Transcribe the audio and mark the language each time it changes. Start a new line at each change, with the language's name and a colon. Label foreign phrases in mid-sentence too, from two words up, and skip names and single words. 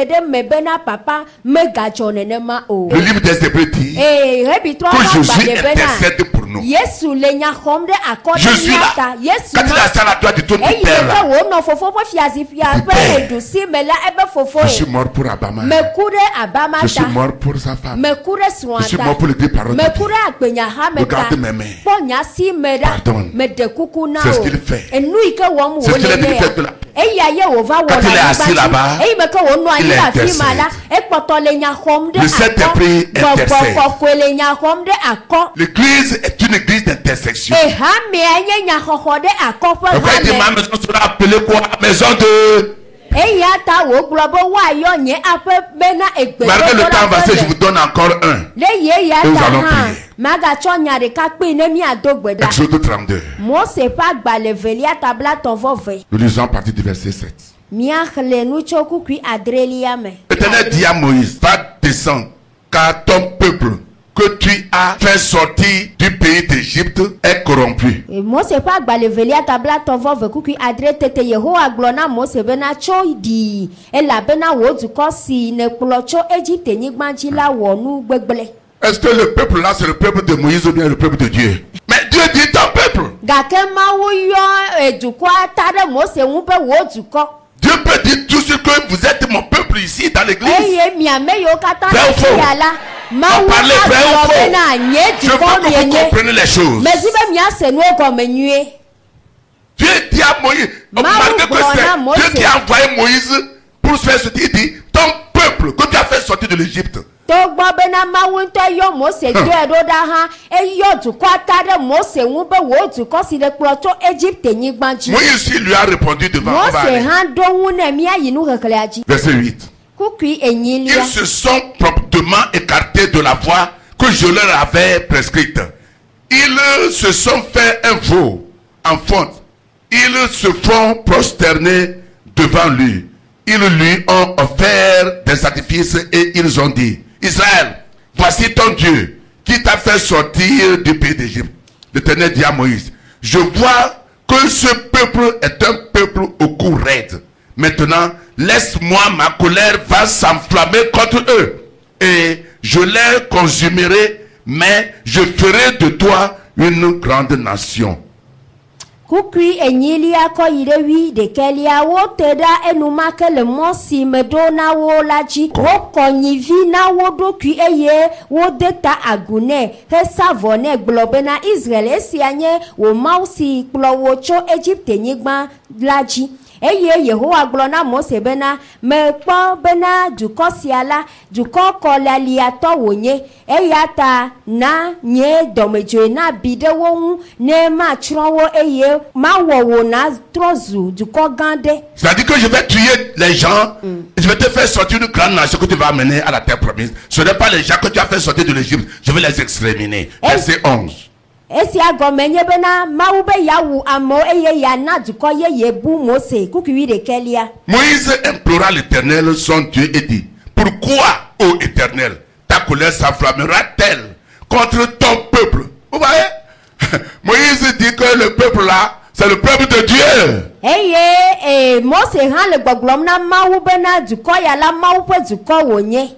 French: Le livre des Hébreux dit que Jésus intercède pour nous. nous.
Ewe: Yesu le nya xɔm ɖe akɔ
French: Je
Ewe: ɖe
French: suis
Ewe: mía
French: là.
Ewe: ta. Yesu
French: Quand il est assis à la droite du trône du
Ewe: eyi
French: Père
Ewe: ke
French: là,
Ewe: wònɔ fofo ƒe fiazikpuia ƒe
French: Père.
Ewe: ɖusi me la ebe fofo
French: je suis
Ewe: ye.
French: mort pour Abama.
Ewe: Meku ɖe abama
French: Je suis
Ewe: ta.
French: mort pour sa femme.
Ewe: Meku ɖe
French: Je
Ewe: srɔ̃a
French: suis
Ewe: ta.
French: mort pour les deux paroles de
Ewe: Meku
French: Dieu.
Ewe: ɖe agbenyahame ta.
French: Regarde mes mains.
Ewe: Kpɔ nya si me ɖa.
French: Pardonne.
Ewe: Meɖe kuku na
French: C'est ce
Ewe: wo.
French: qu'il fait.
Ewe: Enu yi ke wɔm
French: C'est ce qu'il a
Ewe: wòle
French: dit
Ewe: nye
French: fait de la-
Ewe: ya. Eya ye wòva wɔ
French: Quand il est
Ewe: anyigba
French: assis
Ewe: dzi.
French: là-bas,
Ewe: Eyi me ke wònɔ anyi
French: il
Ewe: ɖe afi ma la,
French: intercède.
Ewe: ekpɔtɔ le nya xɔm ɖe
French: Le Saint-Esprit
Ewe: Gbɔgbɔ
French: intercède.
Ewe: kɔkɔe le nya xɔm ɖe akɔ.
French: L'église est une église d'intersection.
Ewe: Ehamea nye nyaxɔxɔ ɖe akɔ ƒe
French: Pourquoi il dit ma
Ewe: hame.
French: maison sera appelée quoi? Maison de...
Ewe: Eya ta wògblɔ be woayɔ nye aƒe bena
French: Malgré le temps avancé, je vous
Ewe: egbedoɖaƒe
French: donne encore un.
Ewe: le ye ya
French: Et nous
Ewe: ta
French: allons
Ewe: hã
French: prier.
Ewe: magatsɔ nya ɖeka kpee ne miado gbe ɖa.
French: Exode 32.
Ewe: Mose ƒe agbalẽ velia tablatɔ-vɔ-ve.
French: Nous lisons à partir du verset 7.
Ewe: Míaxlẽ nu tso kukui adrelia me.
French: L'Éternel dit à Moïse, va descendre, car ton peuple que tu as fait sortir du pays d'Égypte est corrompu.
Ewe: Mose ƒe agbalẽ velia tablatɔ-vɔ-ve kukui adre tete Yehowa gblɔ na Mose bena tso ɖii elabena wò dukɔ si nèkplɔ tso Egiptenyigba dzi la wɔ nu gbegblẽ.
French: Est-ce que le peuple là, c'est le peuple de Moïse ou bien le peuple de Dieu? Mais Dieu dit ton peuple.
Ewe: Gake Mawu yɔ dukɔa ta ɖe Mose ŋu be wò dukɔ.
French: Dieu peut dire tout ce que vous êtes mon peuple ici dans l'église.
Ewe: Eye miame yiwo katã
French: Vrai ou
Ewe: le
French: faux?
Ewe: fia la, Mawu
French: On parlait vrai ou
Ewe: agblɔ
French: faux?
Ewe: bena nye
French: Je veux
Ewe: dukɔ
French: que vous
Ewe: mienye.
French: compreniez les choses.
Ewe: Mezi be miase nuwo gɔme nyuie.
French: Dieu dit à Moïse, malgré que c'est Dieu qui a envoyé Moïse pour se faire sortir, il dit, ton peuple que tu as fait sortir de l'Égypte.
Ewe: Togbɔ bena Mawu ŋutɔ yɔ Mose dɔe ɖo ɖa hã, eyɔ dukɔa ta ɖe Mose ŋu be wò dukɔ si le kplɔ tso Egiptenyigba dzi.
French: Moïse lui a répondu devant on va
Ewe: Mose
French: aller.
Ewe: hã ɖo ŋu ne míayi nu xexlẽa dzi.
French: Verset 8.
Ewe: Kukui enyilia.
French: Ils se sont promptement écartés de la voie que je leur avais prescrite. Ils se sont fait un veau en fonte. Ils se font prosterner devant lui. Ils lui ont offert des sacrifices et ils ont dit, Israël, voici ton Dieu qui t'a fait sortir du pays d'Égypte. L'Éternel dit à Moïse, je vois que ce peuple est un peuple au cou raide. Maintenant, laisse-moi, ma colère va s'enflammer contre eux. Et je les consumerai, mais je ferai de toi une grande nation.
Ewe: Kukui enyilia kɔ yi ɖe wi ɖekelia wote ɖa enumake le mɔ si me ɖo na wo la dzi. Wokɔ nyivi na wo ɖokui eye wode ta agu nɛ hesa vɔ nɛ gblɔ bena Israel esia nye wò Mawu si kplɔ wo tso Egiptenyigba la dzi. Eye Yehowa gblɔ na Mose bena mekpɔ bena dukɔ sia la dukɔ kɔlialiatɔ wònye eya ta na nye dɔmedzoe na bi ɖe wo ŋu ne matsrɔ̃ wo eye mawɔ wo na trɔ zu dukɔ gã ɖe.
French: C'est-à-dire que je vais tuer les gens, et je vais te faire sortir une grande nation que tu vas amener à la terre promise. Ce n'est pas les gens que tu as fait sortir de l'Égypte, je vais les exterminer. Verset 11.
Ewe: Esia gɔme nye bena Mawu be yawu amewo eye yana dukɔ yeye bu Mose kukui ɖekelia.
French: Moïse implora l'Éternel, son Dieu, et dit, pourquoi, ô Éternel, ta colère s'enflammera-t-elle contre ton peuple? Vous voyez? Moïse dit que le peuple là, c'est le peuple de Dieu.
Ewe: Eye Mose hã le gbɔgblɔm na Mawu bena dukɔ ya la Mawu ƒe dukɔ wònye.